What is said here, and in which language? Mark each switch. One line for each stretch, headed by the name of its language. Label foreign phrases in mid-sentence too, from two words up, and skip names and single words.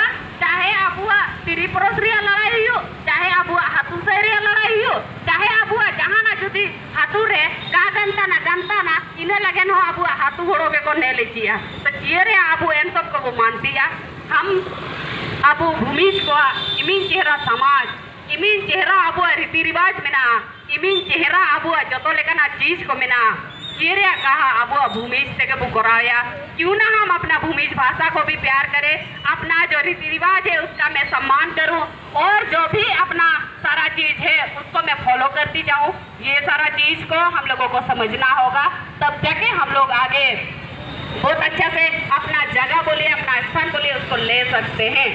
Mundari: चाहे अबुआ तिरिपरसरिया लड़ाई हो चाहे अबुआ हाथुसरिया लड़ाई हो चाहे अबुआ जहां ना जुदी हाथू रे का गंता ना इने लगे न अबुआ हाथू उड़ो के को ने लेचिया तो चियरे अबु एन सब को मानतिया हम अबु भूमिज को इमिन चेहरा समाज इमिन चेहरा अबु रीति रिवाज में ना इमिन चेहरा अबु जतो लेकना चीज को में ना चियरे कहा अबु भूमिज से के बुकराया
Hindi: क्यों ना हम अपना भूमिज भाषा को भी प्यार करें, अपना जो रीति रिवाज है उसका मैं सम्मान करूं और जो भी अपना सारा चीज है उसको मैं फॉलो करती जाऊं। ये सारा चीज को हम लोगों को समझना होगा, तब जाके हम लोग आगे बहुत अच्छा से अपना जगह बोलिए अपना स्थान बोलिए उसको ले सकते हैं।